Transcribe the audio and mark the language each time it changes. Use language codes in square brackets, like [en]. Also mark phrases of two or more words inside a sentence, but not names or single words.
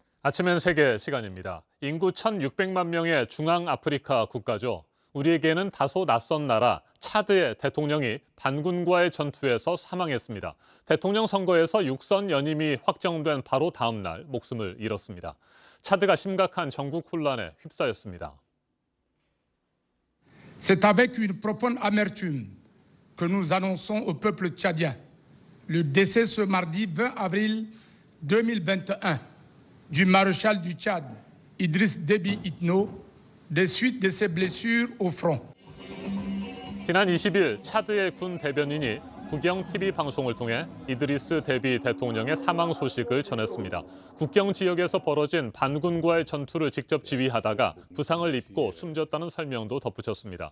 [ko] 아침엔 세계 시간입니다. 인구 1,600만 명의 중앙아프리카 국가죠. 우리에게는 다소 낯선 나라 차드의 대통령이 반군과의 전투에서 사망했습니다. 대통령 선거에서 육선 연임이 확정된 바로 다음 날 목숨을 잃었습니다. 차드가 심각한 전국 혼란에 휩싸였습니다. [fr] C'est avec une profonde amertume que nous annonçons au peuple tchadien le décès ce mardi 20 avril 2021 du maréchal du Tchad, Idriss Déby Itno, des suites de ses blessures au front. [ko] 지난 20일 차드의 군 대변인이 국영 TV 방송을 통해 이드리스 데비 대통령의 사망 소식을 전했습니다. 국경 지역에서 벌어진 반군과의 전투를 직접 지휘하다가 부상을 입고 숨졌다는 설명도 덧붙였습니다.